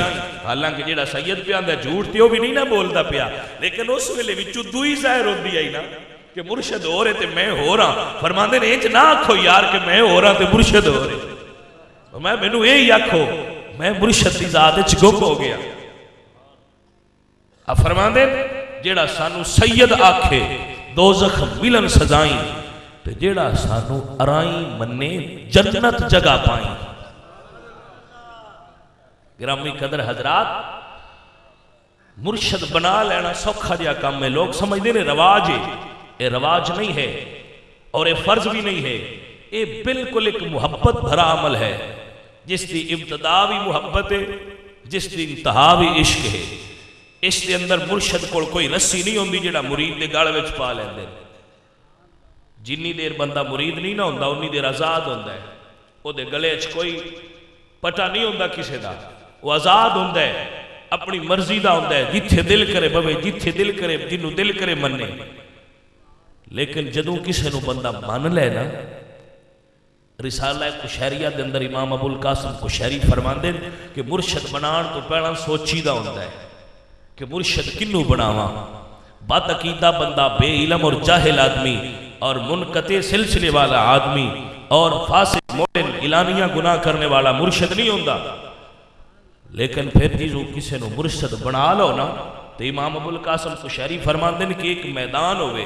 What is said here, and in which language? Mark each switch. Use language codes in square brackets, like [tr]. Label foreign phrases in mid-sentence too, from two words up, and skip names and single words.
[pa] حالانکہ جیڑا سید پہ آندہ جھوٹ تے وہ بھی نہیں نہ بولتا پیا, لیکن اس ویلے وچوں دوئی ظاہر ہوندی آئی نا کہ مرشد ہو رہے تے میں ہو رہا. فرماندے نے انج نہ آکھو یار کہ میں ہو رہا تے مرشد ہو رہے, میں مینوں یہی آکھو میں مرشد دی ذات وچ گم ہو گیا. اب فرماندے جیڑا سانو سید آکھے دوزخ ملن سزائیں, تے جیڑا سانو ارائیں منے جنت جگہ پائیں. [ur] گرامی قدر حضرات, مرشد بنا لینا سوکھا جا کام ہے. لوگ سمجھتے ہیں رواج ہے, یہ رواج نہیں ہے اور یہ فرض بھی نہیں ہے. یہ بالکل ایک محبت بھرا عمل ہے جس کی ابتدا بھی محبت ہے, جس کی انتہا بھی عشق ہے. اس کے اندر مرشد کو [pa] کوئی رسی نہیں ہوندی جڑا مرید دے گل وچ پا لیندے. جنی دیر بندہ مرید نہیں نہ ہوندا انی دیر آزاد ہوندا ہے. او دے گلے وچ کوئی پٹا نہیں ہوندا کسے دا, وہ آزاد ہوندا ہے, اپنی مرضی دا ہوندا ہے, جتھے دل کرے بوے, جتھے دل کرے جنوں دل کرے مننے. لیکن جدوں کسے نو بندہ مان لے نا, رسالہ کشیریہ دے اندر امام ابو القاسم کشیری فرماندے کہ مرشد بنان تو پہلا سوچی دا ہوندا ہے کہ مرشد کنوں بناواں. [ur] بد عقیدہ بندہ, بے علم اور جاہل آدمی اور منقطع سلسلے والا آدمی اور فاسق مومن اعلانیہ گناہ کرنے والا مرشد نہیں ہوتا. [pa] لیکن پھر جیسو کسی نو مرشد بنا لو نا تو امام ابو القاسم قشیری فرماندے ہیں کہ ایک میدان ہوئے.